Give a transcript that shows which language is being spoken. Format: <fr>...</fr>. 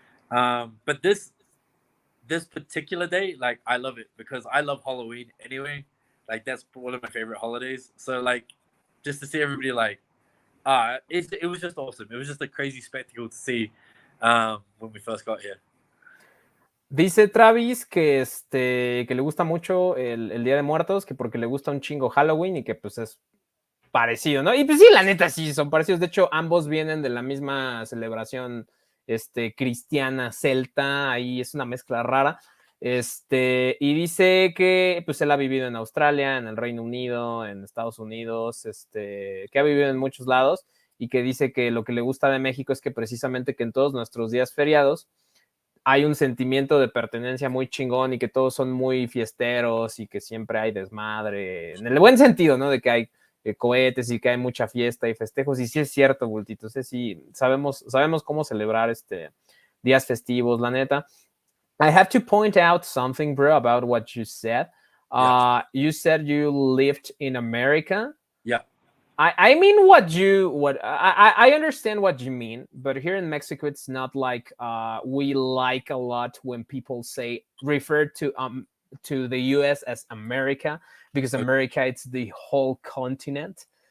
<en>But this particular day, like I love it because I love Halloween anyway. Like that's one of my favorite holidays. So like just to see everybody like it was just awesome. It was just a crazy spectacle to see when we first got here.</en> <es>Dice Travis que le gusta mucho el Día de Muertos, que porque le gusta un chingo Halloween y que pues es parecido, ¿no? Y pues sí, la neta sí, son parecidos. De hecho, ambos vienen de la misma celebración cristiana celta, ahí es una mezcla rara. Y dice que pues él ha vivido en Australia, en el Reino Unido, en Estados Unidos, que ha vivido en muchos lados y que dice que lo que le gusta de México es que precisamente que en todos nuestros días feriados hay un sentimiento de pertenencia muy chingón y que todos son muy fiesteros y que siempre hay desmadre, en el buen sentido, ¿no? De que hay cohetes y que hay mucha fiesta y festejos. Y sí es cierto, Bultito, sí, sabemos cómo celebrar días festivos, la neta.</es> <en>I have to point out something, bro, about what you said. You said you lived in America. Yeah. I mean what I understand what you mean, but here in Mexico it's not like we like a lot when people refer to the US as America, because America it's the whole continent.</en>